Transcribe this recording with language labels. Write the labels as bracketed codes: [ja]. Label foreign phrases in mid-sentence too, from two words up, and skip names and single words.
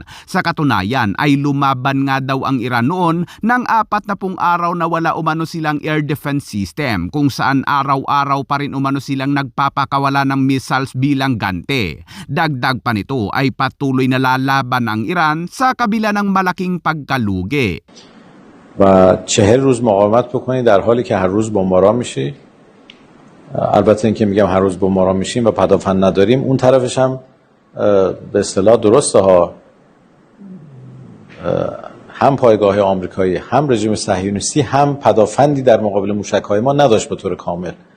[tl] Sa katunayan ay lumaban nga daw ang Iran noon ng 40 araw na wala umano silang air defense system kung saan araw-araw pa rin umano silang nagpapakawala ng missiles bilang gante. Dagdag pa nito ay patuloy na lalaban ang Iran sa kabila ng malaking pagkalugi. [fa] و 40 روز مقاومت بکنید در حالی که هر روز بمباران میشه. البته اینکه میگم هر روز بمباران میشیم و پدافند نداریم، اون طرفش هم به اصطلاح درسته ها، هم پایگاه آمریکایی هم رژیم صهیونیستی هم پدافندی در مقابل موشک‌های ما نداشت به طور کامل.